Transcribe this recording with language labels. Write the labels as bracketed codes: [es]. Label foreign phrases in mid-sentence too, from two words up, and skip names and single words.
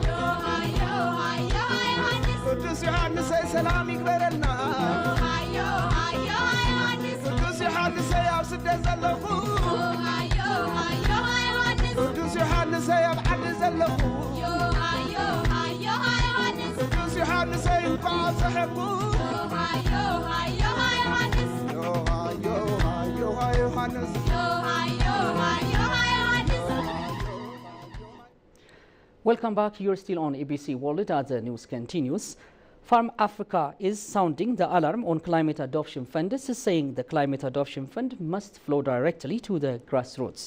[ti] ቅዱስ ዮሐንሰይ ሰላም ይግበረልና ቅዱስ ዮሐንሰይ ኣብ ስደት ዘለኹ ቅዱስ ዮሐንሰይ ኣብ ዓዲ ዘለኹ ቅዱስ ዮሐንሰይ እንኳ ኣብፅሐኩ ዮሐንስ [en] Welcome back. You're still on ABC World as the news continues. Farm Africa is sounding the alarm on Climate Adoption Fund, saying the Climate Adoption Fund must flow directly to the grassroots.